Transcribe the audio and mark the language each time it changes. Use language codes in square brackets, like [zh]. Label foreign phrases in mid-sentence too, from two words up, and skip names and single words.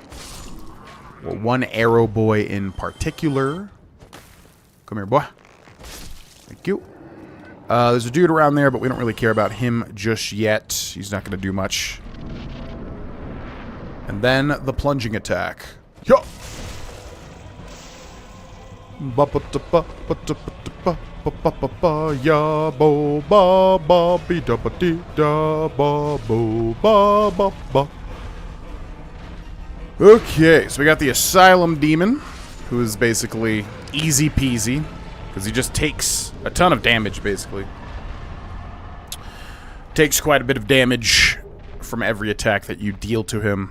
[en] Well, one arrow boy in particular. Come here, boy. Thank you. There's a dude around there, but we don't really care about him just yet. He's not going to do much. And then the plunging attack. Yo! Ya bo ba ba be da ba dee da ba bo ba ba ba. Okay, so we got the Asylum Demon, who is basically easy peasy, because he just takes a ton of damage, basically. Takes quite a bit of damage from every attack that you deal to him.